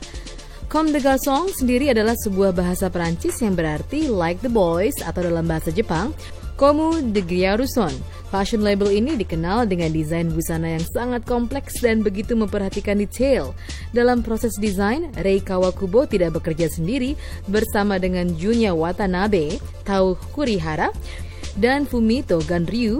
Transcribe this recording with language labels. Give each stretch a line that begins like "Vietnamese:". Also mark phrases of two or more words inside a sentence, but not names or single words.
Indonesian: Comme des Garçons sendiri adalah sebuah bahasa Perancis yang berarti
English: like the boys
Indonesian: atau dalam bahasa Jepang, Comme des Garçons.
English: Fashion label
Indonesian: ini dikenal dengan desain busana yang sangat kompleks dan begitu memperhatikan detail. Dalam proses desain, Rei Kawakubo tidak bekerja sendiri bersama dengan Junya Watanabe, Tao Kurihara, dan Fumito Ganryu.